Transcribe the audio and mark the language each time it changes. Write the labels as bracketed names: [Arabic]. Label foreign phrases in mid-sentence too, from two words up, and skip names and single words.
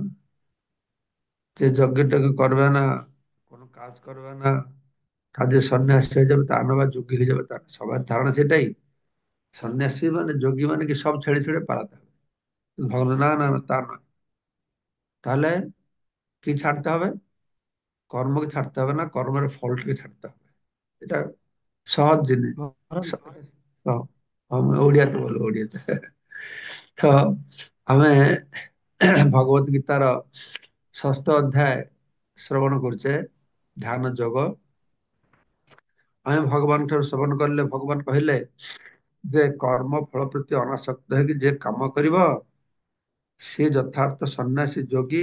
[Bangla] যে যজ্ঞটাকে করবে না, কোনো কাজ করবে না, কাজে সন্ন্যাসী হয়ে যাবে, তা না বা যোগী হয়ে যাবে, তার সবার ধারণা সেটাই। সন্ন্যাসী মানে যোগী মানে কি সব ছেড়ে ছেড়ে পালাতে হবে। ভগবান না না না, তা নয়। তাহলে কি ছাড়তে হবে? কর্মকে ছাড়তে হবে না, কর্মের ফলটাকে ছাড়তে হবে। এটা সহজ জিনিস। [Odia] ସ- ତ ଆମେ ଓଡିଆ ତ ବୋଲ ଓଡିଆ ତ ଆମେ ଭଗବତ ଗୀତାର ଷଷ୍ଠ ଅଧ୍ୟାୟ ଶ୍ରବଣ କରୁଛେ, ଧ୍ୟାନ ଯୋଗ। ଆମେ ଭଗବାନ ଠାରୁ ଶ୍ରବଣ କଲେ ଭଗବାନ କହିଲେ ଯେ କର୍ମ ଫଳ ପ୍ରତି ଅନାସକ୍ତ ହେଇକି ଯେ କାମ କରିବ ସେ ଯଥାର୍ଥ ସନ୍ନ୍ୟାସୀ ଯୋଗୀ।